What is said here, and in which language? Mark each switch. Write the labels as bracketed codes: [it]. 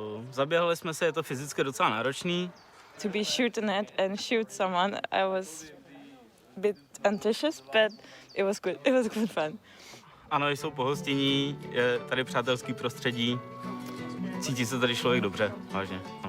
[cs] Zaběhali jsme se, je to fyzicky docela náročný. [en] To be shooting it and shoot someone, I was a bit anxious, but it was good. It was good fun. [cs] Ano, jsou pohostinní, je tady přátelský prostředí. Cítí se tady člověk dobře, vážně.